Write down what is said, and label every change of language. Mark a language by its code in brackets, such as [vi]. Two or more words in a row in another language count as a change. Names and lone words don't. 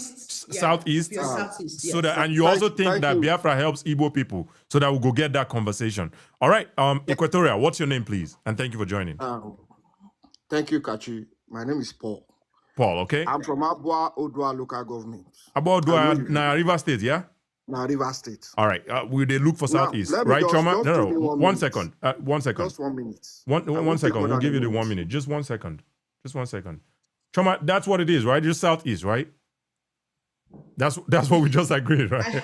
[en] Southeast. Southeast. So that, and you also think that Biafra helps Igbo people, so that we'll go get that conversation. All right, Equatorial, what's your name, please? And thank you for joining. Thank you, Kachi. My name is Paul. Paul, okay? I'm from Abua Odua local government. Abua Odua, na River State, yeah? Na River State. All right. Will they look for Southeast? Right, Chama? No. 1 second. 1 second. Just 1 minute. One second. We'll give you the 1 minute. Just 1 second. Just 1 second. Chama, that's what it is, right? Just Southeast, right? That's what we just agreed, right?